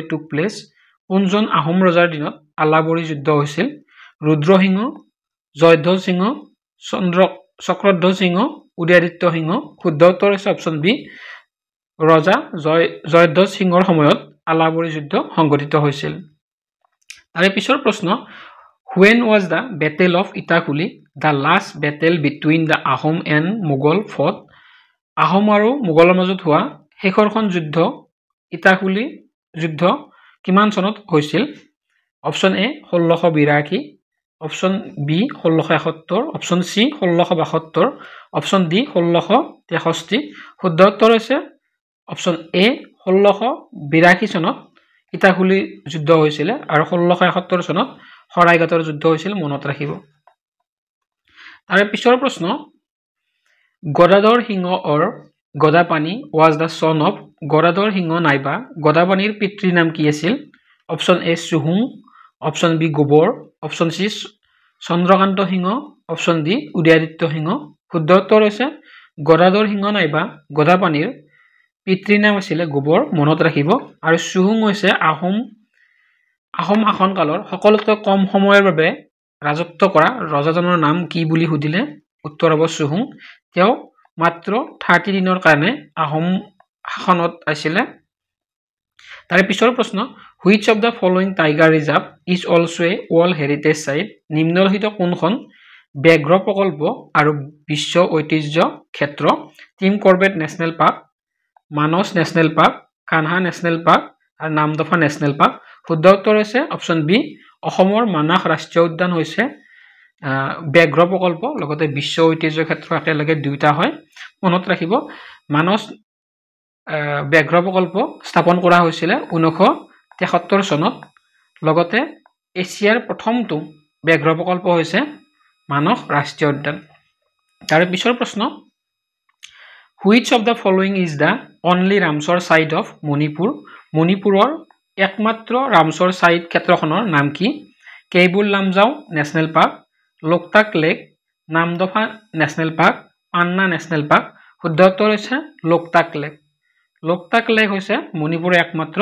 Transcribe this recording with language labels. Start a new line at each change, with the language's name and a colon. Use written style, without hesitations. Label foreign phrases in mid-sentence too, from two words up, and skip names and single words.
English: took place
Assamese: কোনজন আহোম ৰজাৰ দিনত আলাবৰী যুদ্ধ হৈছিল ৰুদ্ৰসিংহ জয়ধ্বজ সিংহ চক্ৰধ্বজ সিংহ উদয়াদিত্য সিংহ শুদ্ধ উত্তৰ হৈছে অপচন বি ৰজা জয়ধ্বজ সিংহৰ সময়ত আলাবৰী যুদ্ধ সংঘটিত হৈছিল তাৰে পিছৰ প্ৰশ্ন
English: when was the battle of ইটাখুলি the last battle between the Ahom and Mughal fought
Assamese: আহোম আৰু মোগলৰ মাজত হোৱা শেষৰখন যুদ্ধ ইটাখুলি যুদ্ধ কিমান চনত হৈছিল অপচন এ 1682 অপচন বি 1671 অপচন সি 1672 অপচন ডি 1663 শুদ্ধ উত্তৰ হৈছে অপচন এ 1682 চনত ইটাখুলি যুদ্ধ হৈছিল আৰু 1671 চনত শৰাইঘাটৰ যুদ্ধ হৈছিল মনত ৰাখিব তাৰে পিছৰ প্ৰশ্ন গদাধৰ সিংহ অৰ গদাপানী
English: was the son of
Assamese: গদাধৰ সিংহ নাইবা গদাপানীৰ পিতৃৰ নাম কি আছিল অপচন এ চুহুং অপচন বি গোবৰ অপচন সি চন্দ্ৰকান্ত সিংহ অপচন ডি উদয়াদিত্য সিংহ শুদ্ধ উত্তৰ হৈছে গদাধৰ সিংহ নাইবা গদাপানীৰ পিতৃৰ নাম আছিল গোবৰ মনত ৰাখিব আৰু চুহুং হৈছে আহোম শাসন কালৰ সকলোতকৈ কম সময়ৰ বাবে ৰাজত্ব কৰা ৰজাজনৰ নাম কি বুলি সুধিলে উত্তৰ হ'ব চুহুং তেওঁ মাত্ৰ 30 দিনৰ কাৰণে আহোম শাসনত আছিল তাৰে পিছৰ প্ৰশ্ন
English: which of the following tiger reserve is also a world heritage site
Assamese: নিম্নলিখিত কোনখন ব্যাঘ্ৰ প্ৰকল্প আৰু বিশ্ব ঐতিহ্য ক্ষেত্ৰ টিম কৰবেট নেশনেল পাৰ্ক মানস নেশনেল পাৰ্ক কানহা নেশনেল পাৰ্ক আৰু নামদফা নেশনেল পাৰ্ক শুদ্ধ উত্তৰ হৈছে অপচন বি অসমৰ মানস ৰাষ্ট্ৰীয় উদ্যান হৈছে ব্যাঘ্ৰ প্ৰকল্প লগতে বিশ্ব ঐতিহ্য ক্ষেত্ৰ একেলগে দুইটা হয় মনত ৰাখিব মানস ব্যাঘ্ৰ প্ৰকল্প স্থাপন কৰা হৈছিল 1973 চনত লগতে এছিয়াৰ প্ৰথমটো ব্যাঘ্ৰ প্ৰকল্প হৈছে মানস ৰাষ্ট্ৰীয় উদ্যান তাৰ পিছৰ প্ৰশ্ন
English: which of the following is the only Ramsar site of Manipur
Assamese: মণিপুৰৰ একমাত্ৰ ৰামসৰ সাইট ক্ষেত্ৰখনৰ নাম কি কেবুল লামজাও নেশনেল পাৰ্ক লোকতাক লেক নামদফা নেশনেল পাৰ্ক পান্না নেশনেল পাৰ্ক শুদ্ধ উত্তৰ হৈছে লোকতাক লেক হৈছে মণিপুৰৰ একমাত্ৰ